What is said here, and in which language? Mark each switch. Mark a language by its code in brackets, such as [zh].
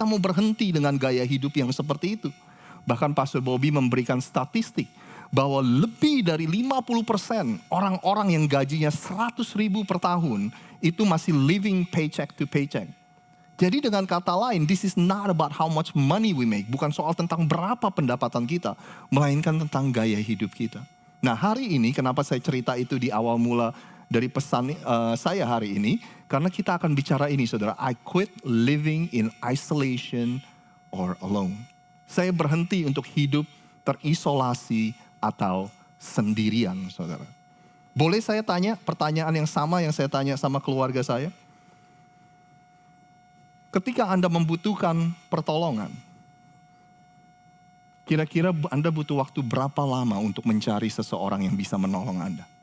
[id] Kita mau berhenti dengan gaya hidup yang seperti itu. Bahkan Pastor Bobby memberikan statistik bahwa lebih dari 50% orang-orang yang gajinya 100 ribu per tahun itu masih [en] living paycheck to paycheck. [id] Jadi dengan kata lain, [en] this is not about how much money we make. [id] Bukan soal tentang berapa pendapatan kita, melainkan tentang gaya hidup kita. Nah hari ini kenapa saya cerita itu di awal mula dari pesan saya hari ini. Karena kita akan bicara ini saudara. [en] I quit living in isolation or alone. [id] Saya berhenti untuk hidup terisolasi atau sendirian saudara. Boleh saya tanya pertanyaan yang sama yang saya tanya sama keluarga saya? Ketika Anda membutuhkan pertolongan, kira-kira Anda butuh waktu berapa lama untuk mencari seseorang yang bisa menolong Anda?